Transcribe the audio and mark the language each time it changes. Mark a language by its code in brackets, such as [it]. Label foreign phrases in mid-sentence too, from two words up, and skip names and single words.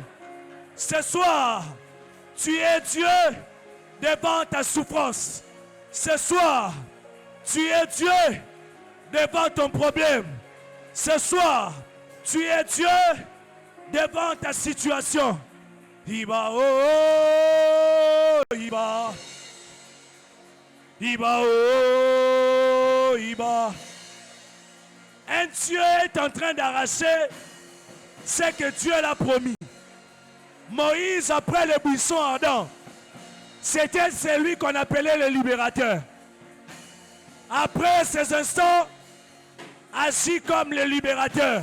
[fr] Ce soir, tu es Dieu devant ta souffrance. Ce soir, tu es Dieu devant ton problème. Ce soir, tu es Dieu devant ta situation. Iba oh, Iba. Iba oh, Iba. Un Dieu est en train d'arracher ce que Dieu l'a promis. Moïse, après le buisson ardent, c'était celui qu'on appelait le libérateur. Après ces instants, agit comme le libérateur.